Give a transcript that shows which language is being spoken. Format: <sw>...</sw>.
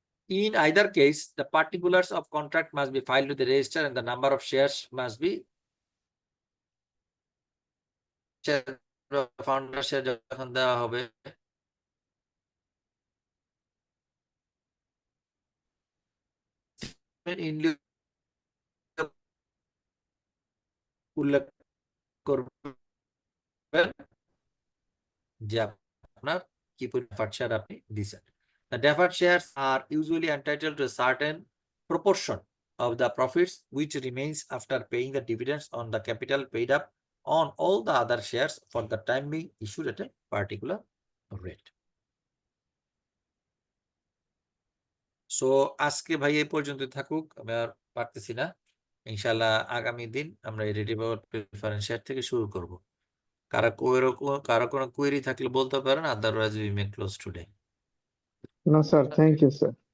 <en>in either case, the particulars of contract must be filed with the register and the number of shares must be</en> <bn>founder share যখন দেওয়া হবে উল্লেখ করবেন যে আপনার কি পরিমাণ শেয়ার আপনি দিচ্ছেন।</bn> <en>The deferred shares are usually entitled to a certain proportion of the profits which remains after paying the dividends on the capital paid up on all the other shares for the time being issued at a particular rate.</en> <bn>So আজকে ভাই এই পর্যন্ত থাকুক, আমি আর পারতেছি না। ইনশাআল্লাহ আগামী দিন আমরা এই রেডি পাওয়ার প্রেফারেন্স শেয়ার থেকে শুরু করব। কারো কোনো কোয়েরি থাকলে বলতে পারেন,</bn> <en>Otherwise we may close today.</en> <bn>না স্যার, থ্যাংক ইউ স্যার।</bn>